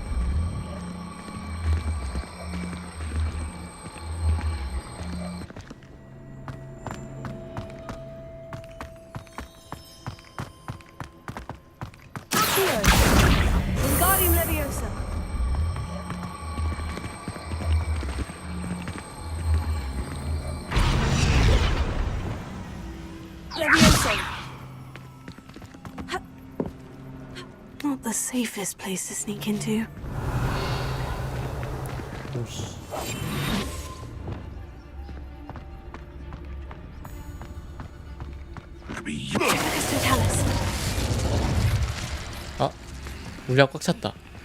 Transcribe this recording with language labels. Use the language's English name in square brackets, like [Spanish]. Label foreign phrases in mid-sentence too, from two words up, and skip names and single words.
[Latin] Wingardium Leviosa. Leviosa. [English] Not the safest place to sneak into. [Korean] 오씨. 아, 물약 꽉 찼다.